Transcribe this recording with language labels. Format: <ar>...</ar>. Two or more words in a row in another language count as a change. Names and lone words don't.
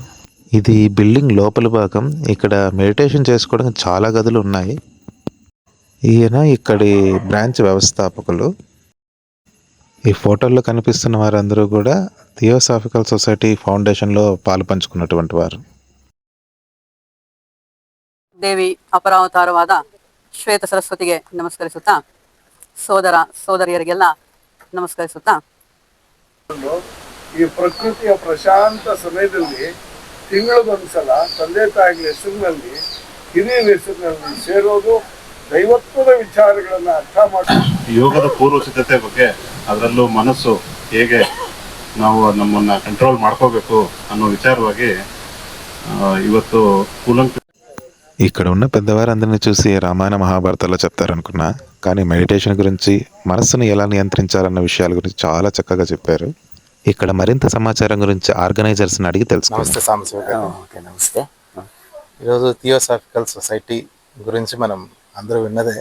<te>ఇది బిల్డింగ్ లోపల భాగం. ఇక్కడ మెడిటేషన్ చేసుకోవడానికి చాలా గదులు ఉన్నాయి. ఈయన ఇక్కడి బ్రాంచ్ వ్యవస్థాపకులు. ఈ ఫోటోల్లో కనిపిస్తున్న వారందరూ కూడా థియోసాఫికల్ సొసైటీ ఫౌండేషన్లో పాలు పంచుకున్నటువంటి వారు.</te> <kn>ದೇವಿ ಅಪರಾವತಾರವಾದ ಶ್ವೇತ ಸರಸ್ವತಿಗೆ ನಮಸ್ಕರಿಸುತ್ತಾ, ಸೋದರ ಸೋದರಿಯರಿಗೆಲ್ಲ ನಮಸ್ಕರಿಸುತ್ತಾ, ಈ ಪ್ರಕೃತಿಯ ಪ್ರಶಾಂತ ಸಮಯದಲ್ಲಿ ತಿಂಗಳಿಗೊಂದ್ಸಲ ತಂದೆ ತಾಯಿಗಳ ಹೆಸರಿನಲ್ಲಿ, ಹಿರಿಯರ ಹೆಸರಿನಲ್ಲಿ ಸೇರೋದು, ದೈವತ್ವದ ವಿಚಾರಗಳನ್ನು ಅರ್ಥ ಮಾಡಿ ಯೋಗದ ಪೂರ್ವ ಸಿದ್ಧತೆ ಬಗ್ಗೆ, ಅದರಲ್ಲೂ ಮನಸ್ಸು ಹೇಗೆ ನಾವು ನಮ್ಮನ್ನು ಕಂಟ್ರೋಲ್ ಮಾಡ್ಕೋಬೇಕು ಅನ್ನೋ ವಿಚಾರವಾಗಿ ಇವತ್ತು</kn> <te>ఇక్కడ ఉన్న పెద్దవారందరినీ చూసి రామాయణ మహాభారతాల్లో చెప్తారనుకున్నా, కానీ మెడిటేషన్ గురించి, మనస్సును ఎలా నియంత్రించాలన్న విషయాల గురించి చాలా చక్కగా చెప్పారు. ఇక్కడ మరింత సమాచారం గురించి ఆర్గనైజర్స్ని అడిగి తెలుసుకుందాం. నమస్తే సాంబశివరావు. ఓకే, నమస్తే. ఈరోజు థియోసాఫికల్ సొసైటీ గురించి మనం అందరూ విన్నదే.</te>